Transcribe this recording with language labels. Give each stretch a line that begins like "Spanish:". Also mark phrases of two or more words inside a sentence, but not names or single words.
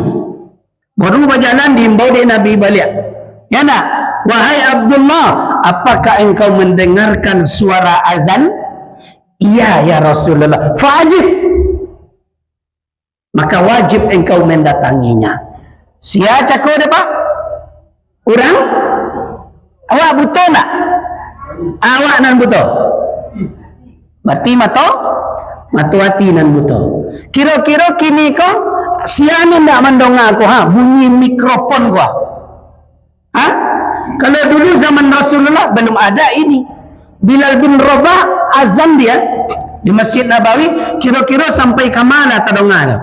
Indonesian: Baru berjalan diimbau di Nabi balik. Ya nak, wahai Abdullah, apakah engkau mendengarkan suara azan?
Arabic: Iya يا رسول الله فأجب.
Indonesian: Maka wajib engkau mendatanginya. Siapa kau ada Pak? Orang?
Minangkabau: Awak buta nak? Awak nan buta? Mati mato? Matu hati nan buta. Kira-kira kini kau siapa nak mendongak aku?
Indonesian: Bunyi mikrofon kau. Kalau dulu zaman Rasulullah belum ada ini. Bilal bin Rabah azan dia di Masjid Nabawi, kira-kira sampai ke mana tadongan?